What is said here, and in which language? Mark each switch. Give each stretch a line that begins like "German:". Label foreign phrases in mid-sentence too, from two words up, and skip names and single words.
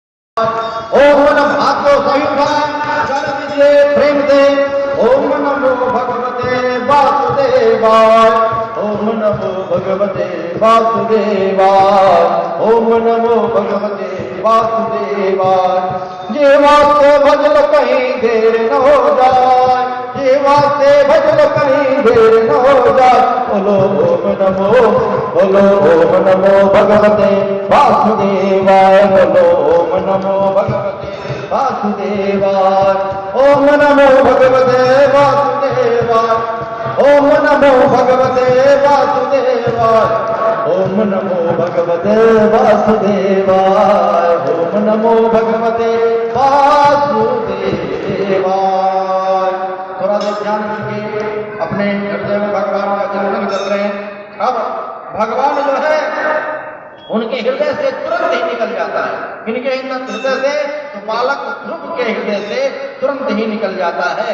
Sanskrit: ओम नमः भाग्यो संयुधाय जन विजय प्रेम दे। ओम नमो भगवते वासुदेवाय। ओम नमो भगवते वासुदेवाय। ओम नमो भगवते वासुदेवाय।
Hindi: ये वास्ते भजल कहीं देर न हो जाए, ये वास्ते भजल कहीं देर न हो जाए।
Sanskrit: बोलो ओम नमो, बोलो ओम नमो भगवते वासुदेवाय। बोलो ओम नमो भगवते वासुदेवाय। ओम नमो भगवते वासुदेवाय। ओम नमो भगवते वासुदेवाय। ओम नमो भगवते वासुदेवाय। ओम नमो भगवते वासुदेवाय।
Hindi: थोड़ा देर ध्यान करके अपने हृदय में भगवान का चिंतन कर रहे हैं। अब भगवान जो है उनके हृदय से तुरंत ही निकल जाता है। इनके हृदय से तो बालक ध्रुव के हृदय से तुरंत ही निकल जाता है।